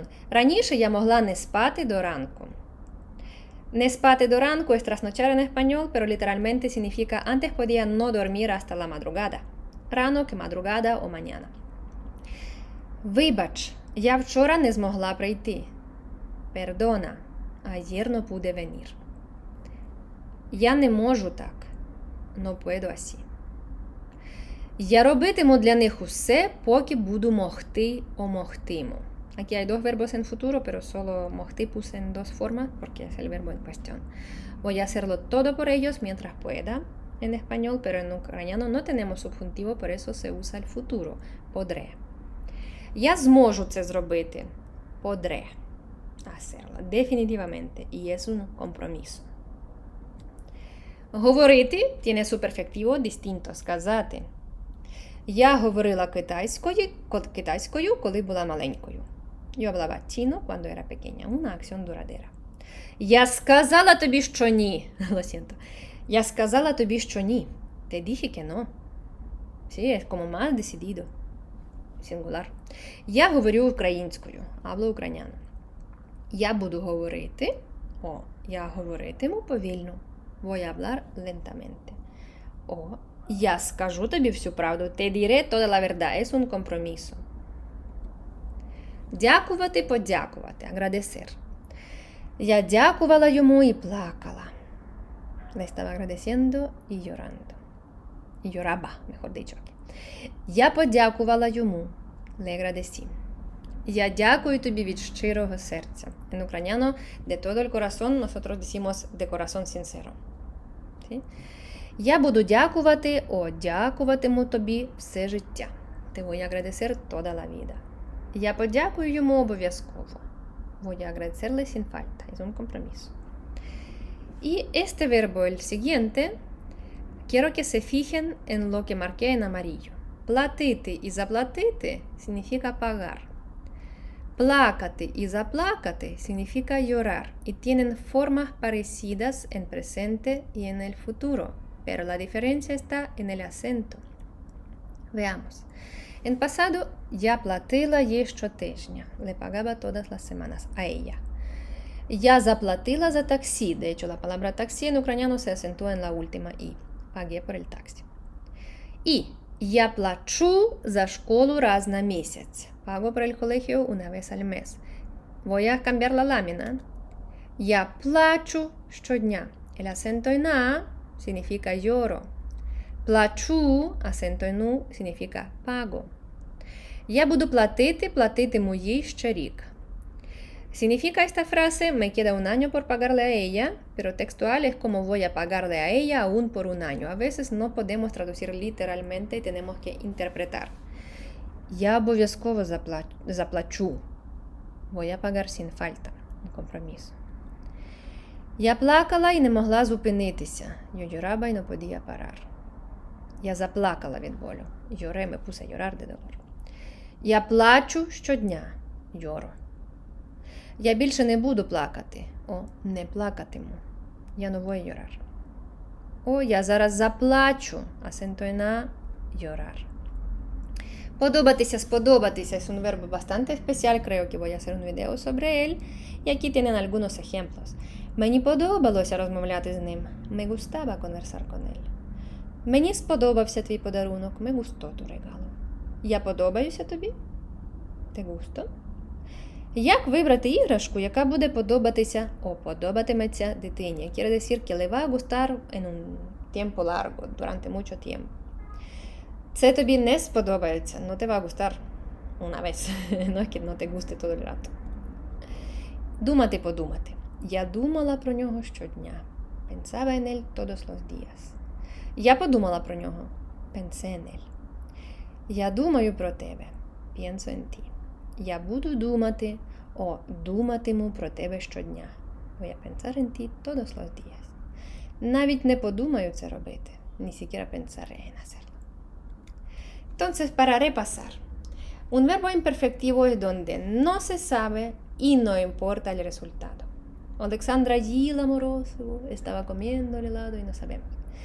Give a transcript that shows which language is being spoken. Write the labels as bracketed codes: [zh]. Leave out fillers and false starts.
[uk] Раніше я могла не спати до ранку. Не спати до ранку [es] es trasnochar en español, pero literalmente significa antes podía no dormir hasta la madrugada. Ранок, madrugada o mañana. [uk] Вибач, я вчора не змогла прийти. [es] Perdona, ayer no pude venir. [uk] Я не можу так. [es] No puedo así. [uk] Я робитиму для них усе, поки буду могти о могтиму. [es] Aquí hay dos verbos en futuro, pero solo могти puse en dos formas porque es el verbo en cuestión. Voy a hacerlo todo por ellos mientras pueda en español, pero en ucraniano no tenemos subjuntivo, por eso se usa el futuro. Podré. [uk] Я зможу це зробити. [es] Podré hacerlo, definitivamente. Y es un compromiso. Говорити tiene su perfectivo distinto, сказати. [uk] Я говорила китайською, коли була маленькою. [es] Yo hablaba chino cuando era pequeña. Una acción duradera. [uk] Я сказала тобі, що ні. [es] Lo siento. [uk] Я сказала тобі, що ні. [es] Te dije que no. Sí, es como más decidido. Singular. [uk] Я говорю українською. [es] Hablo ucraniano. [uk] Я буду говорити. Я говоритиму повільно. [es] Voy a hablar lentamente. [uk] Я скажу тобі всю правду. [es] Te diré toda la verdad. Es un compromiso. [uk] Дякувати, подякувати. Agradecer. Я дякувала йому і плакала. [es] Le estaba agradeciendo y llorando. Y lloraba, mejor dicho. [uk] Я подякувала йому. [es] Le agradecí. [uk] Я дякую тобі від щирого серця. [es] En ucraniano, de todo el corazón, nosotros decimos de corazón sincero. ¿Sí? [uk] Я буду дякувати, дякуватиму тобі все життя. [es] Te voy a agradecer toda la vida. [uk] Я подякую йому обов'язково. [es] Voy a agradecerle sin falta. Es un compromiso. Y este verbo, el siguiente, quiero que se fijen en lo que marqué en amarillo. Платити y заплатити significa pagar. Плакати y заплакати significa llorar y tienen formas parecidas en presente y en el futuro, pero la diferencia está en el acento. Veamos. En pasado [uk] я платила їй щотижня. [es] Le pagaba todas las semanas a ella. [uk] Я заплатила за таксі. [es] De hecho, la palabra taxi en ucraniano se acentúa en la última i. Pagué por el taxi. [uk] Y я плачу за школу раз на місяць. [es] Pago por el colegio una vez al mes. Voy a cambiar la lámina. [uk] Я плачу щодня. [es] El acento en a significa lloro. Плачу, acento en u, significa pago. [uk] Я буду платити, платитиму їй ще рік. [es] Significa esta frase, me queda un año por pagarle a ella, pero textual es como voy a pagarle a ella aún por un año. A veces no podemos traducir literalmente y tenemos que interpretar. [uk] Я обов'язково заплачу. [es] Voy a pagar sin falta. Un compromiso. [uk] Я плакала і не могла зупинитися. [es] Yo lloraba y no podía parar. [uk] Я заплакала від болю. [es] Lloré, me puse a llorar de dolor. [uk] Я плачу щодня. [es] Lloro. [uk] Я більше не буду плакати. О, не плакатиму. Я не [es] voy a llorar. [uk] О, я зараз заплачу. [es] Acento en a, llorar. Подобатися, сподобатися es un verbo bastante especial. Creo que voy a hacer un video sobre él. Y aquí tienen algunos ejemplos. [uk] Мені подобалося розмовляти з ним. [es] Me gustaba conversar con él. [uk] Мені сподобався твій подарунок. [es] Me gustó tu regalo. [uk] Я подобаюся тобі? [es] Te gusto? [uk] Як вибрати іграшку, яка буде подобатися о подобатиметься дитині? [es] Quiere decir que le va a gustar en un tiempo largo, durante mucho tiempo. [uk] Це тобі не сподобається, [es] no te va a gustar una vez. No es que no te guste todo el rato. [uk] Думати, подумати. Я думала про нього щодня. [es] Pensaba en él todos los días. [uk] Я подумала про нього. [es] Pensé en él. [uk] Я думаю про тебе. [es] Pienso en ti. [uk] Я буду думати, о, думатиму про тебе щодня. [es] Voy a pensar en ti todos los días. [uk] Навіть не подумаю це робити. [es] Ni siquiera pensaré en hacerlo. Entonces, para repasar. Un verbo imperfectivo es donde no se sabe y no importa el resultado. Alexandra [uk] їла морозиво, [es] estaba comiendo el helado y no sabemos.